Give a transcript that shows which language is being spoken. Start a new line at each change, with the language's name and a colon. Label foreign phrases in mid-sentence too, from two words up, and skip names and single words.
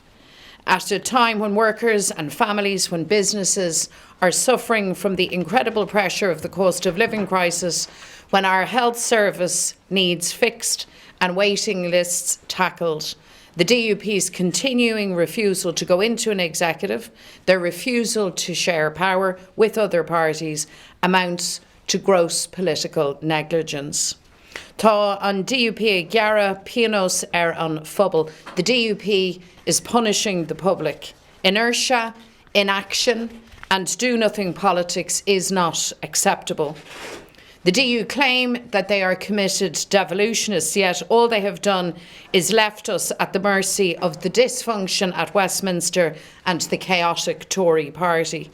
English: At a time when workers and families, when businesses are suffering from the incredible pressure of the cost of living crisis, when our health service needs fixed and waiting lists tackled, the DUP's continuing refusal to go into an executive, their refusal to share power with other parties, amounts to gross political negligence.
Irish: Tá an DUP ag gearradh pianos an phobal.
English: The DUP is punishing the public. Inertia, inaction and do-nothing politics is not acceptable. The DU claim that they are committed devolutionists, yet all they have done is left us at the mercy of the dysfunction at Westminster and the chaotic Tory party.